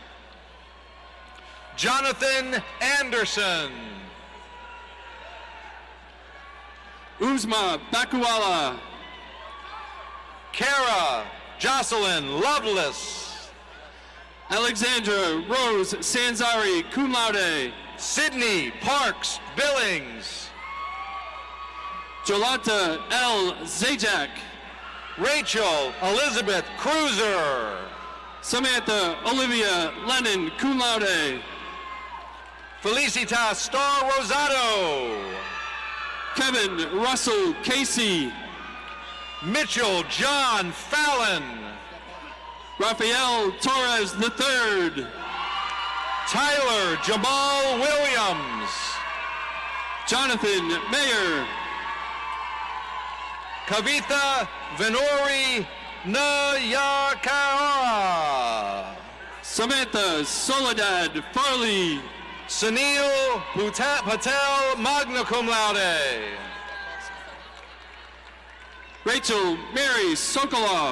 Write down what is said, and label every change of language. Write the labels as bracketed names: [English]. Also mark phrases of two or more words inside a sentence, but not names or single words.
[English] Jonathan Anderson. Uzma Bakuala. Kara Jocelyn Lovelace. Alexandra Rose Sanzari, [Latin] cum laude. [English] Sydney Parks Billings. Jolanta L. Zajac. Rachel Elizabeth Cruiser. Samantha Olivia Lennon, [Latin] cum laude. [English] Felicitas Star Rosado. Kevin Russell Casey. Mitchell John Fallon. Rafael Torres III. Tyler Jamal Williams. Jonathan Mayer. Kavitha Venori Nayakawa. Samantha Soledad Farley. Sunil Patel [Latin] magna cum laude. [English] Rachel Mary Sokoloff.